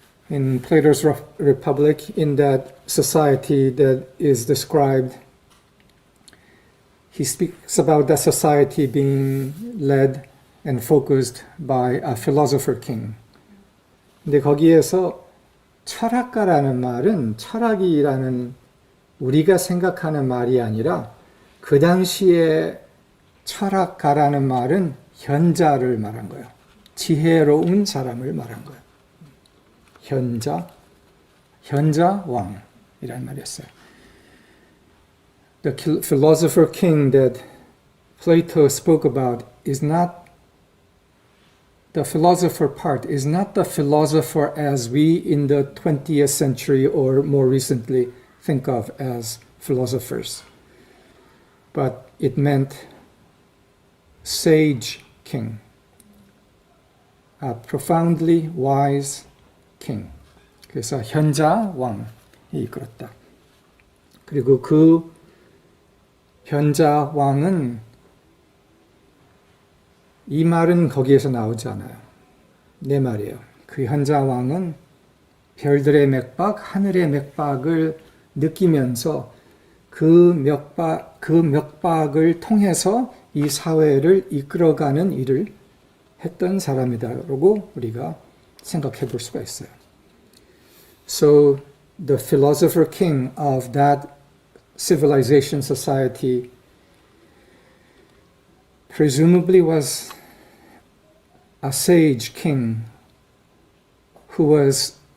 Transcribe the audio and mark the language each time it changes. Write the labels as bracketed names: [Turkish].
[English] In Plato's Republic, in that society that is described, he speaks about that society being led and focused by a philosopher king. [Korean] 근데 거기에서 철학가라는 말은 철학이라는 우리가 생각하는 말이 아니라 그 당시에 철학가라는 말은 현자를 말한 거예요. 지혜로운 사람을 말한 거예요. 현자 왕이라는 말이었어요. [English] The philosopher king that Plato spoke about is not the philosopher part, is not the philosopher as we in the 20th century or more recently think of as philosophers. But it meant sage king, a profoundly wise king. [Korean] 그래서 현자 왕이 이끌었다. 그리고 그 현자 왕은 이 말은 거기에서 나오지 않아요. 내 말이에요. 그 현자 왕은 별들의 맥박, 하늘의 맥박을 느끼면서 그 맥박을 통해서 이 사회를 이끌어가는 일을 했던 사람이다라고 우리가 생각해 볼 수가 있어요. [English] So the philosopher king of that civilization society presumably was a sage king who was